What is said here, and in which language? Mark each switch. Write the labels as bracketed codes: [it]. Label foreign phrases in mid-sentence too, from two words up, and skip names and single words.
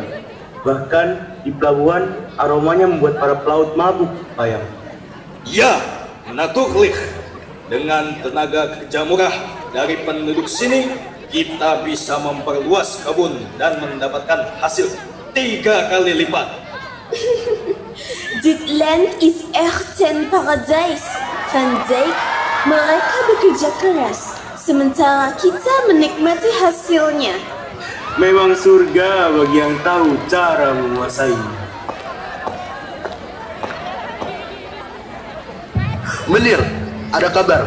[id] Bahkan di pelabuhan, aromanya membuat para pelaut mabuk, Ayam. Ya, Natuklik. Dengan tenaga kerja murah dari penduduk sini, kita bisa memperluas kebun dan mendapatkan hasil 3 kali lipat. [nl] Dit land is echt een paradijs. [id] Van Dijk, mereka bekerja keras, sementara kita menikmati hasilnya. Memang surga bagi yang tahu cara menguasainya. Menir, ada kabar.